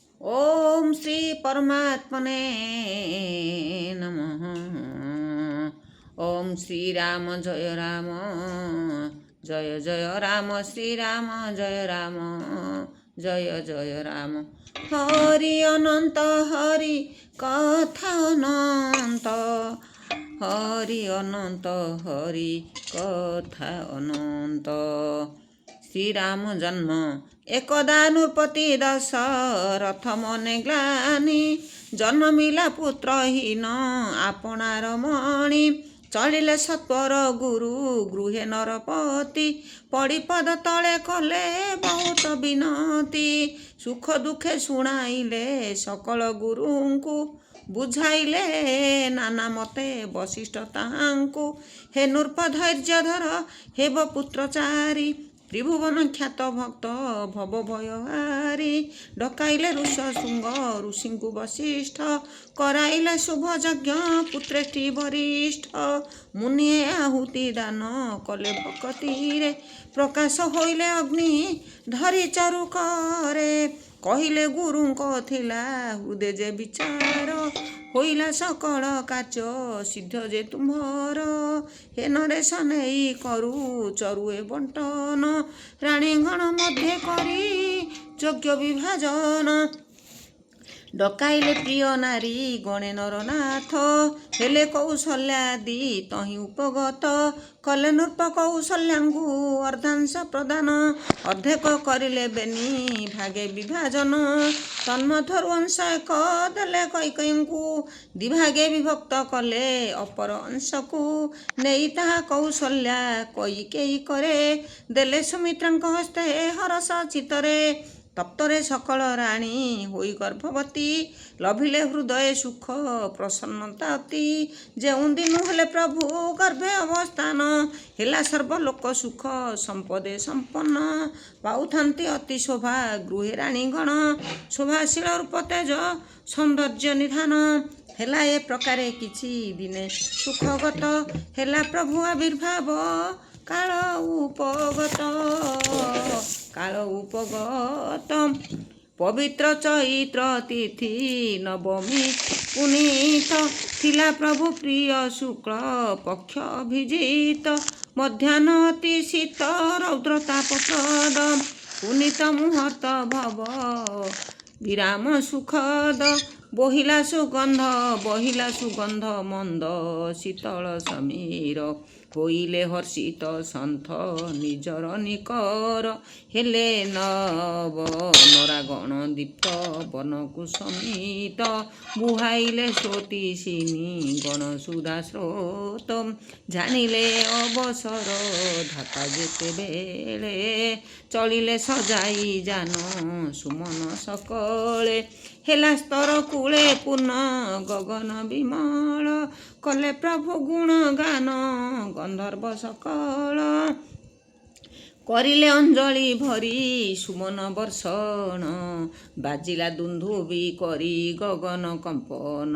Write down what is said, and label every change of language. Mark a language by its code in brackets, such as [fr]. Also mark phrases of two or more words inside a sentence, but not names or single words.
[sa] ओम श्री परमात्मने नमः। ओम श्री राम जय राम, जय जय राम श्री राम, जय राम जय जय राम। [hi] हरि अनंत हरि कथा अनंत, हरि अनंत हरि कथा अनंत। [or] ଶ୍ରୀରାମ ଜନ୍ମ ଏକଦା ନୃପତି ଦଶରଥ ମନେ ଗ୍ଲାନି, ଜନ୍ମିଲା ପୁତ୍ରହୀନ ଆପଣାର ମଣି। ଚଳିଲେ ସତ୍ୱର ଗୁରୁ ଗୃହେ ନରପତି, ପଡ଼ି ପଦ ତଳେ କଲେ ବହୁତ ବିନତି। ସୁଖ ଦୁଖେ ଶୁଣାଇଲେ ସକଳ ଗୁରୁଙ୍କୁ, ବୁଝାଇଲେ ନାନା ମତେ ବଶିଷ୍ଠ ତାହାଙ୍କୁ। ହେ ନୃପ ଧୈର୍ଯ୍ୟ ଧର ହେବ ପୁତ୍ରଚାରୀ, ତ୍ରିଭୁବନ ଖ୍ୟାତ ଭକ୍ତ ଭବ ଭୟହାରୀ। ଡକାଇଲେ ଋଷଶୃଙ୍ଗ ଋଷିଙ୍କୁ ବଶିଷ୍ଠ, କରାଇଲେ ଶୁଭ ଯଜ୍ଞ ପୁତ୍ରେଷ୍ଟି ବରିଷ୍ଠ। ମୁନିଏ ଆହୁତି ଦାନ କଲେ ଭକ୍ତିରେ, ପ୍ରକାଶ ହୋଇଲେ ଅଗ୍ନି ଧରି ଚରୁ କରେ। କହିଲେ ଗୁରୁଙ୍କ ଥିଲା ହୃଦୟ ଯେ ବିଚାର, ହୋଇଲା ସକଳ କାର୍ଯ୍ୟ ସିଦ୍ଧ ଯେ ତୁମ୍ଭର। ହେ ନରେଶ ନେଇ କରୁ ଚରୁଏ ବଣ୍ଟନ, ରାଣୀଗଣ ମଧ୍ୟ କରି ଯଜ୍ଞ ବିଭାଜନ। ଡକାଇଲେ ପ୍ରିୟ ନାରୀ ଗଣେ ନରନାଥ, ହେଲେ କୌଶଲ୍ୟାଦି ତହିଁ ଉପଗତ। କଲେ ନୃପ କୌଶଲ୍ୟାଙ୍କୁ ଅର୍ଦ୍ଧାଂଶ ପ୍ରଦାନ, ଅର୍ଦ୍ଧେକ କରିଲେ ବେନି ଭାଗେ ବିଭାଜନ। ତନ୍ମଧ୍ୟରୁ ଅଂଶ ଏକ ଦେଲେ କୈକେୟୀଙ୍କୁ, ଦିଭାଗେ ବିଭକ୍ତ କଲେ ଅପର ଅଂଶକୁ। ନେଇ ତାହା କୌଶଲ୍ୟା କୈକେୟୀ କରେ, ଦେଲେ ସୁମିତ୍ରାଙ୍କ ହସ୍ତେ ହରଷ ଚିତ୍ତରେ। ତପ୍ତରେ ସକଳ ରାଣୀ ହୋଇ ଗର୍ଭବତୀ, ଲଭିଲେ ହୃଦୟ ସୁଖ ପ୍ରସନ୍ନତା ଅତି। ଯେଉଁ ଦିନୁ ହେଲେ ପ୍ରଭୁ ଗର୍ଭେ ଅବସ୍ଥାନ, ହେଲା ସର୍ବଲୋକ ସୁଖ ସମ୍ପଦେ ସମ୍ପନ୍ନ। ପାଉଥାନ୍ତି ଅତି ଶୋଭା ଗୃହେ ରାଣୀଗଣ, ଶୋଭାଶୀଳ ରୂପ ତେଜ ସୌନ୍ଦର୍ଯ୍ୟ ନିଧାନ। ହେଲା ଏ ପ୍ରକାରେ କିଛି ଦିନେ ସୁଖଗତ, ହେଲା ପ୍ରଭୁ ଆବିର୍ଭାବ କାଳ ଉପଗତ। କାଳ ଉପଗତ ପବିତ୍ର ଚୈତ୍ର ତିଥି ନବମୀ ପୁନୀତ, ଥିଲା ପ୍ରଭୁ ପ୍ରିୟ ଶୁକ୍ଳ ପକ୍ଷ ଅଭିଜିତ। ମଧ୍ୟାହ୍ନ ଅତି ଶୀତ ରୌଦ୍ର ତାପପ୍ରଦ, ପୁନୀତ ମୁହୂର୍ତ୍ତ ଭବ ବିରାମ ସୁଖଦ। ବହିଲା ସୁଗନ୍ଧ ମନ୍ଦ ଶୀତଳ ସମୀର, ହୋଇଲେ ହର୍ଷିତ ସନ୍ଥ ନିଜର ନିକର। ହେଲେ ନବ ନରାଗଣ ଦୀପ୍ତ ବନକୁ ସମିତ, ବୁହାଇଲେ ଶ୍ରୋତିସିନୀ ଗଣ ସୁଧା ସ୍ରୋତ। ଜାଣିଲେ ଅବସର ଧାତା ଯେତେବେଳେ, ଚଳିଲେ ସଜାଇ ଯାନ ସୁମନ ସକଳେ। ହେଲା ସ୍ତର କୂଳେ ପୂର୍ଣ୍ଣ ଗଗନ ବିମଳ, କଲେ ପ୍ରଭୁ ଗୁଣ ଗାନ ଗନ୍ଧର୍ବ ସକଳ। କରିଲେ ଅଞ୍ଜଳି ଭରି ସୁମନ ବର୍ଷଣ, ବାଜିଲା ଦୁନ୍ଦୁଭି କରି ଗଗନ କମ୍ପନ।